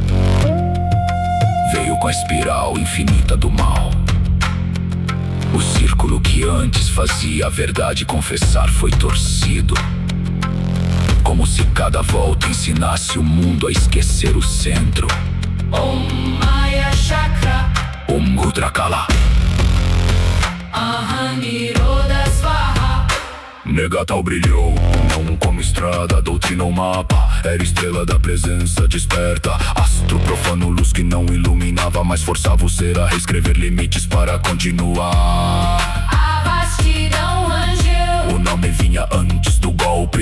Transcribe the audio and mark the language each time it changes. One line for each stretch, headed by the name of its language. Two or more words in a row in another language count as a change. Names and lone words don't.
Portuguese: Veio com a espiral infinita do mal. O círculo que antes fazia a verdade confessar foi torcido. Como se cada volta ensinasse o mundo a esquecer o centro.
Sanskrit: Om Maya Chakra. Om Rudrakala. Aham Niroda Svaha.
Portuguese: Negatal brilhou, não como estrada, doutrina ou mapa. Era estrela da presença desperta, astro profano, luz que não iluminava, mas forçava o ser a reescrever limites para continuar. A vastidão rangeu. O nome vinha antes do golpe.